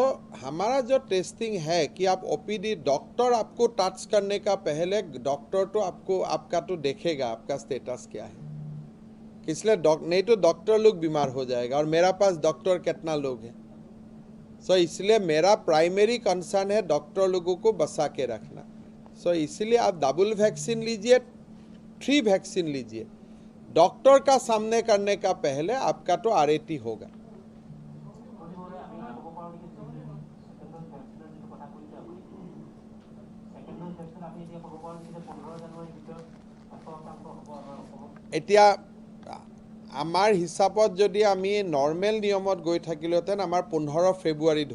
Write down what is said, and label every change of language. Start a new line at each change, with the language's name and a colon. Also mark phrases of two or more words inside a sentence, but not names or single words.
Hindi: हमारा जो टेस्टिंग है कि आप
English: OPD doctor
Hindi: आपको टच करने का पहले डॉक्टर तो आपको आपका तो देखेगा आपका स्टेटस क्या है इसलिए नहीं तो डॉक्टर लोग बीमार हो जाएगा और मेरा पास डॉक्टर कितना लोग हैं सो इसलिए मेरा
English: primary concern
Hindi: है डॉक्टर लोगों को बचा के रखना सो इसलिए आप
English: double vaccine
Hindi: लीजिए 3 वैक्सीन लीजिए डॉक्टर का सामने करने का पहले आपका तो RAT होगा
Assamese: এতিয়া আমাৰ হিচাপত যদি আমি নৰ্মেল নিয়মত গৈ থাকিলেহেঁতেন আমাৰ 15 ফেব্ৰুৱাৰীত